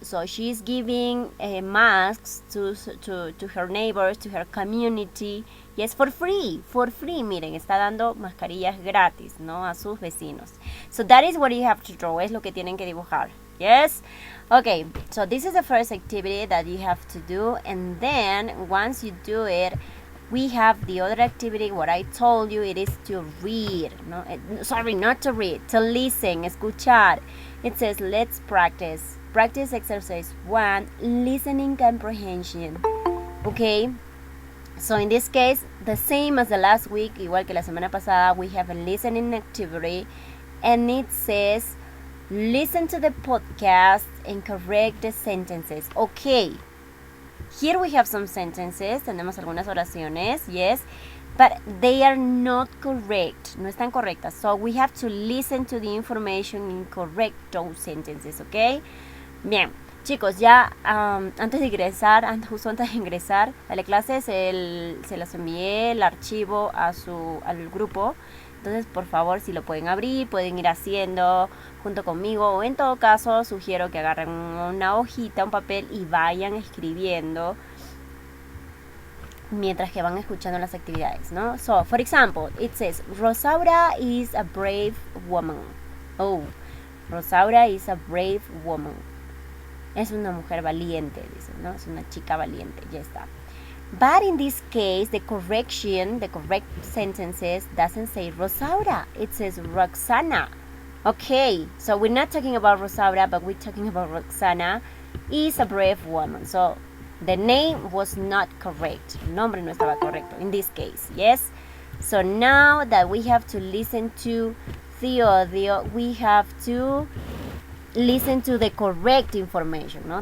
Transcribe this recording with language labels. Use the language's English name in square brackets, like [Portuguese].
[English] So she's giving masks to her neighbors, to her community. Yes, for free. [Spanish] Miren, está dando mascarillas gratis, ¿no? A sus vecinos. [English] So that is what you have to draw. [Spanish] Es lo que tienen que dibujar. [English] Yes? Okay, so this is the first activity that you have to do, and then once you do it, we have the other activity. What I told you, it is to read. No, sorry, not to read, to listen, escuchar. It says, let's practice. Practice exercise 1, listening comprehension. Okay, so in this case, the same as the last week, [Spanish] igual que la semana pasada, [English] we have a listening activity, and it says, listen to the podcast and correct the sentences. Okay, here we have some sentences, [Spanish] tenemos algunas oraciones, [English] yes, but they are not correct, [Spanish] no están correctas. [English] So we have to listen to the information and correct those sentences, okay? [Spanish] Bien, chicos, ya antes de ingresar, justo antes de ingresar a la clase, se las envié el archivo al grupo. Entonces, por favor, si lo pueden abrir, pueden ir haciendo junto conmigo, o en todo caso, sugiero que agarren una hojita, un papel y vayan escribiendo mientras que van escuchando las actividades, ¿no? [English] So, for example, it says, Rosaura is a brave woman. Oh, Rosaura is a brave woman. [Spanish] Es una mujer valiente, dice, ¿no? Es una chica valiente, ya está. [English] But in this case, the correct sentences doesn't say Rosaura. It says Roxana. Okay, so we're not talking about Rosaura, but we're talking about Roxana is a brave woman. So the name was not correct. [Spanish] El nombre no estaba correcto [English] in this case, yes? So now that we have to listen to the audio, we have to listen to the correct information, ¿no?